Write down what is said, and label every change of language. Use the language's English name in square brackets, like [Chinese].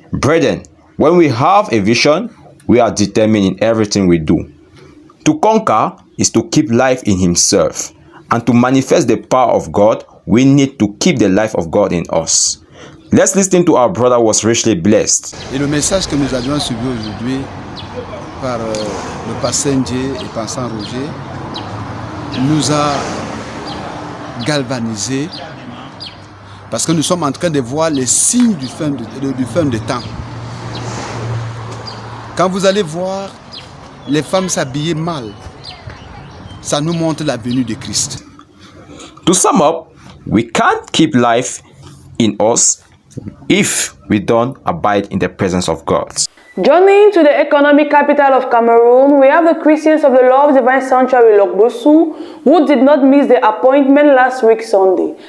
[English] Brethren, when we have a vision, we are determined in everything we do. To conquer is to keep life in himself. And to manifest the power of God, we need to keep the life of God in us. Let's listen to our brother was richly blessed. [French] Et le message que nous avions suivi aujourd'hui par le pasteur Ndje et pasteur Roger nous a galvanisés parce que nous sommes en train de voir les signes du fin de temps. Quand vous allez voir les femmes s'habiller mal, ça nous montre la venue de Christ. [English] To sum up, we can't keep life in us if we don't abide in the presence of God. Journeying to the economic capital of Cameroon, we have the Christians of the Love Divine Sanctuary Lokbosu who did not miss the appointment last week Sunday.